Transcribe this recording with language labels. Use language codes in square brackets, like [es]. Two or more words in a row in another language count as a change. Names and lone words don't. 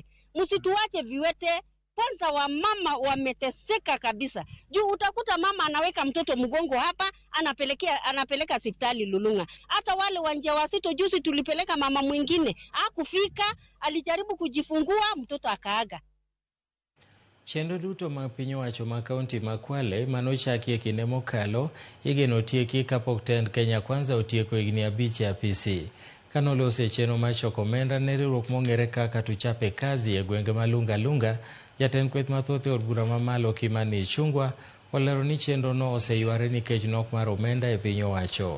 [sw] Msituache viwete. Kwanza wamama wameteseka kabisa. Juu utakuta mama anaweka mtoto mgongo hapa, anapeleka hospitali Lulunga. Hata wale wajawazito juzi tulipeleka mama mwingine, hakufika, alijaribu kujifungua, mtoto akaaga. [luo] Chenro duto mag piny owacho ma kaunti ma Kwale manochaki e kinde mokalo igeno tieki kapok tend Kenya Kwanza otieko higni 5 e apisi. Kanolose chenro mar choko omenda ne riwruok mong'ere kaka Tuchape Kazi e gwenge ma Lunga Lunga, jatend kweth mathoth e od bura mamalo Kimani Ichung'wa olero ni chenro no oseyware nikech nok mar omenda e piny owacho.